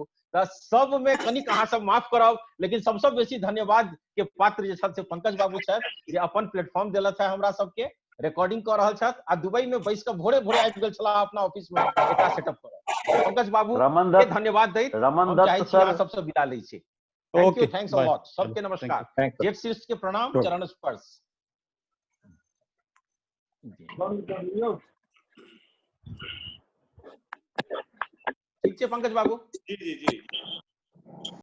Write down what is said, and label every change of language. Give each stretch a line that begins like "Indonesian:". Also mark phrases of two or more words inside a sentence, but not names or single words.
Maithili: सब में कनिक अहाँ सब माफ करब, लेकिन सबसे बेसी धन्यवाद के पात्र जे छथि से पंकज बाबू छथि, जे अपन प्लेटफॉर्म देलथि है हमरा सबके, रिकॉर्डिंग कर रहल छथि, आ दुबई में बैस के भोरे भोरे आबि गेल छलाह अपना ऑफिस में एकरा सेटअप करब। पंकज बाबू के धन्यवाद दैत हम चाहै छी अहाँ सबसे विदा लै छी।
English: Thank you, thanks a lot,
Maithili: सबके नमस्कार, जेठ शीर्ष के प्रणाम, चरण स्पर्श। ठीक छै पंकज बाबू। जी जी जी।